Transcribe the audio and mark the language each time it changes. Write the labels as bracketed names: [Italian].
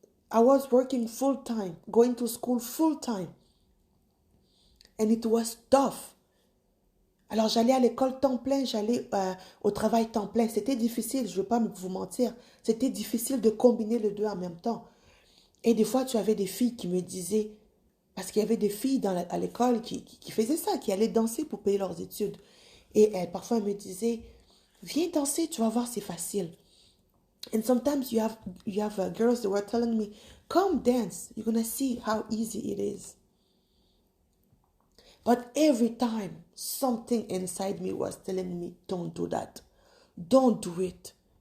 [English] I was working full time, going to school full time. And it was tough. [French] Alors j'allais à l'école temps plein, j'allais au travail temps plein. C'était difficile, je ne veux pas vous mentir. C'était difficile de combiner les deux en même temps. Et des fois, tu avais des filles qui me disaient, parce qu'il y avait des filles à l'école qui faisaient ça, qui allaient danser pour payer leurs études. Et parfois, elles me disaient, viens danser, tu vas voir, c'est facile. [English] And sometimes you have girls that were telling me, come dance, you're going to see how easy it is. But every time, something inside me was telling me, don't do that. Don't do it.